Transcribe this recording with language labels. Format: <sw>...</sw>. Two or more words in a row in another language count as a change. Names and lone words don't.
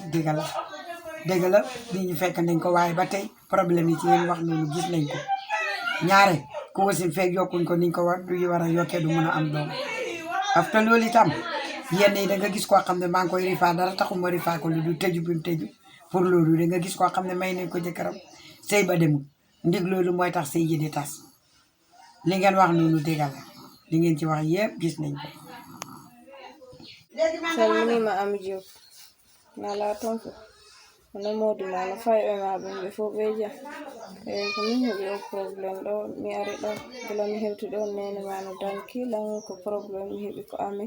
<wo>dëgg la li ñu fekk nañ ko waaye ba tey problème yi ci ngeen wax noonu gis nañ ko ñaare ku wasin fekk yokkuñ ko niñ ko war a yokkee du mën a am doom after loolu itam yenn yi da nga gis koo xam ne maa ngi koy rifaa dara taxuma rifaa ko lu du tëju bi mu tëju pour loolu da nga gis koo xam ne may nañ ko jëkkëram sëy ba demul ndig loolu mooy tax sëy ji di tas li ngeen wax noonu dëgg la li ngeen ci wax yëpp gis nañ ko</wo> <ff>salminima Ami Diop nala tonko hono modi ma no fay e ma ɓe fof ɓe jam ko min heeɓi o probléme ɗo mi ari ɗo gila mi hewti ɗo nene ma no danki lan ko probléme mi heeɓi ko amin</ff>